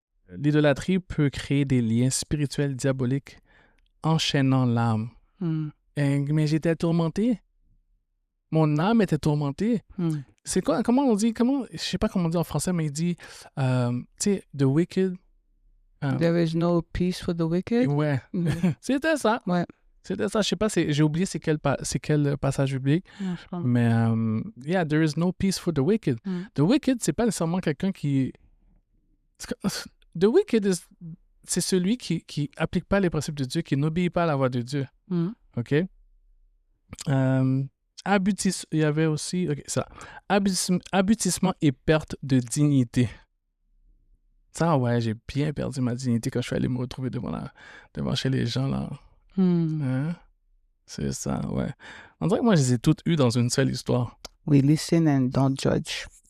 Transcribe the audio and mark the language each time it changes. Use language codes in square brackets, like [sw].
[fr] L'idolâtrie peut créer des liens spirituels diaboliques enchaînant l'âme. Mais j'étais tourmenté. Mon âme était tourmentée. C'est quoi? Comment on dit? Je sais pas comment on dit en français, mais il dit, tu sais, the wicked. [en] There is no peace for the wicked. [fr] Ouais. C'était ça. Ouais. C'était ça. Je sais pas, j'ai oublié c'est quel passage biblique. [en] Mais, yeah, there is no peace for the wicked. [fr] The wicked, c'est pas nécessairement quelqu'un qui... The wicked, c'est celui qui applique pas les principes de Dieu, qui n'obéit pas à la voix de Dieu. OK? Il y avait aussi... OK, ça. Abutissement et perte de dignité. Ça, ouais, j'ai bien perdu ma dignité quand je suis allé me retrouver devant chez les gens, là. Hein? C'est ça, ouais. On dirait que moi, je les ai toutes eues dans une seule histoire. [en] We listen and don't judge.